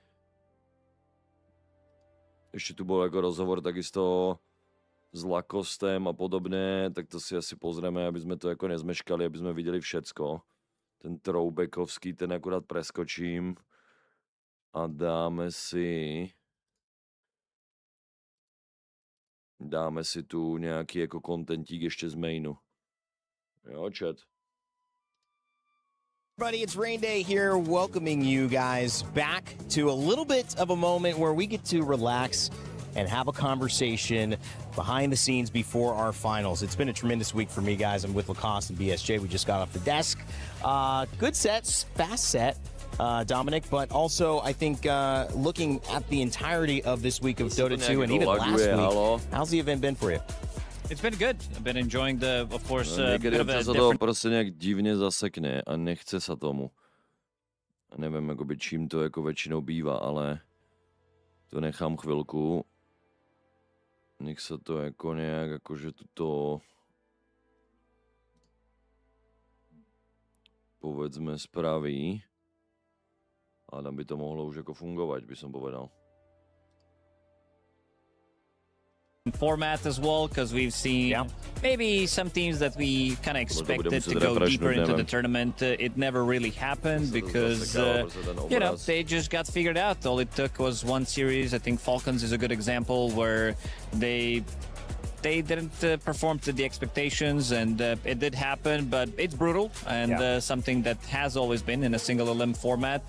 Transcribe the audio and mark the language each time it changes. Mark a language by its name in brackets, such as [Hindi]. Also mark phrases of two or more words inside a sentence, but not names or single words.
[Czech] Ještě tu byl jako rozhovor [Slovak] takisto s Lakostem a podobné, tak to si asi pozrieme, aby sme to jako nezmeškali, aby sme viděli všecko. [Czech] Ten throwbackovský, ten [Slovak] akurát preskočím [Czech] a dáme si tu nějaký jako kontentík ještě z mainu. Jo, chat. [English] Everybody, it's Rain Day here, welcoming you guys back to a little bit of a moment where we get to relax and have a conversation behind the scenes before our finals. It's been a tremendous week for me, guys. I'm with Lacoste and BSJ. We just got off the desk. Good sets, fast set. Dominic, but also I think looking at the entirety of this week of Dota 2 and even last week, how's the event been for you? It's been good. I've been enjoying the, of course, [Czech] Někdy [English] bit of a [Czech] se to [English] different... [Czech] prostě nějak divně zasekne a nechce se tomu. A nevím, jakoby, čím to jako většinou bývá, ale to nechám chvilku. Nech se to jako nějak, jakože [Slovak] tuto povedzme spraví. [Czech] A tam by to mohlo už jako fungovat, [Slovak] by som povedal. [English] format as well, because we've seen maybe some teams that we kind of expected to go deeper into the tournament. It never really happened because, you know, they just got figured out. All it took was one series. I think Falcons is a good example where they didn't perform to the expectations, and it did happen, but it's brutal and something that has always been in a single elim format.